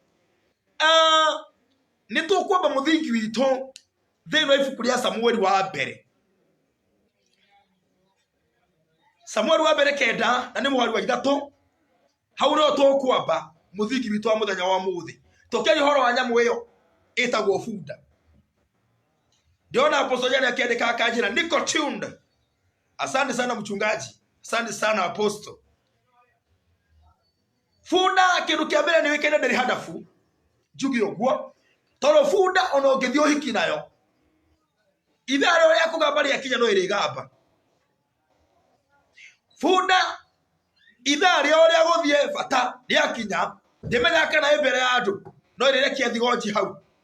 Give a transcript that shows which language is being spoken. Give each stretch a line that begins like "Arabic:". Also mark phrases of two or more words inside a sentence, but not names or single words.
Kikuyu: Nĩ tũkwamba mũthingi witũ thĩinĩ wa ibuku rĩa Samueli wa mbere. Samueli wa mbere 9 na nĩ mũhari wa 3. Hau no tũkwamba mũthingi witũ wa mũthenya wa mũthĩ. Tũkĩaria ũhoro wa nyamũ ĩyo ĩtagwo bunda. Ndiona Apostle Jane akiandika akanjĩra niko tuned.
Swahili: Asante sana mchungaji. Asante sana Apostle.
Kikuyu: Bunda kĩndũ kĩa mbere nĩ wĩkĩre ndĩrĩ hadafu. Njugi ũguo. Tondũ bunda ona ũngĩthiĩ ũhiki nayo. Ithaa rĩrĩa kũgamba rĩakinya no ĩrĩgamba. Bunda ithaa rĩrĩa gũthiĩ bata rĩakinya ndĩmenya kana mbere ya andũ no ĩrĩrekia thigonji hau.